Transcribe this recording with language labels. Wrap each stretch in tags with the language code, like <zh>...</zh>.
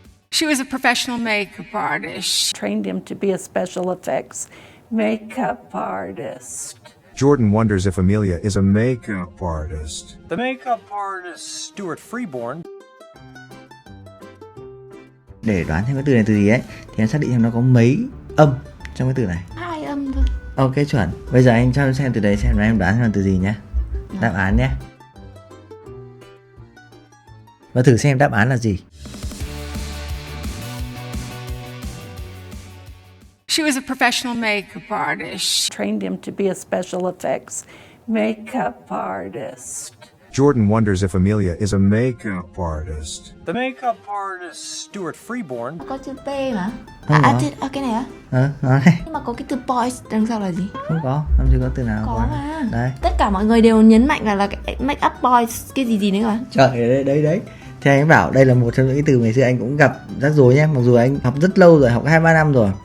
<en>She was a professional makeup artist. Trained him to be a special effects makeup artist. Jordan wonders if Amelia is a makeup artist. The makeup artist Stuart Freeborn.</en> <vi>Để đoán thêm cái từ này từ gì ấy thì em xác định xem nó có mấy âm trong cái từ này. 2 âm thôi. Ok, chuẩn. Bây giờ anh cho em xem từ đấy xem là em đoán xem là từ gì nhé. Đáp án nhé. Và thử xem đáp án là gì.</vi> <en>She was a professional makeup artist. Trained him to be a special effects makeup artist. Jordan wonders if Amelia is a makeup artist. The makeup artist Stuart Freeborn.</en> <vi>Có chữ P mà. Không có. Cái này á. Nói này. Nhưng mà có cái từ boys đằng sau là gì? Không có, làm gì có từ nào. Có mà. Đấy. Tất cả mọi người đều nhấn mạnh là cái</vi> <en>make up boys</en> <vi>cái gì nữa mà. Trời, đấy. Thì anh bảo đây là một trong những cái từ ngày xưa anh cũng gặp rắc rối nhé. Mặc dù anh học rất lâu rồi, học 2-3 năm rồi.</vi>